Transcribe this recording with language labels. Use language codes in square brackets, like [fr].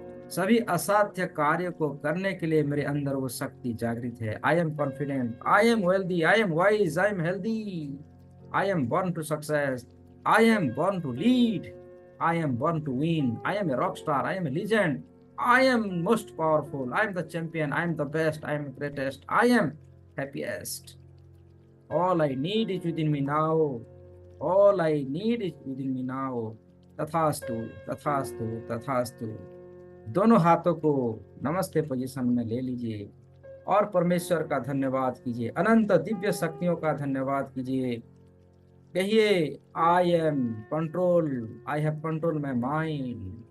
[hi] सभी असाध्य कार्य को करने के लिए मेरे अंदर वो शक्ति जागृत है। [en] I am confident, I am wealthy, I am wise, I am healthy, I am born to success, I am born to lead, I am born to win, I am a rock star, I am a legend, I am most powerful. I am the champion. I am the best. I am the greatest. I am happiest. All I need is within me now. All I need is within me now. [hi] तथास्तु, तथास्तु, तथास्तु। दोनों हाथों को नमस्ते position में ले लीजिए और परमेश्वर का धन्यवाद कीजिए, अनंत दिव्य शक्तियों का धन्यवाद कीजिए। कहिए, [en] I am control, I have control my mind.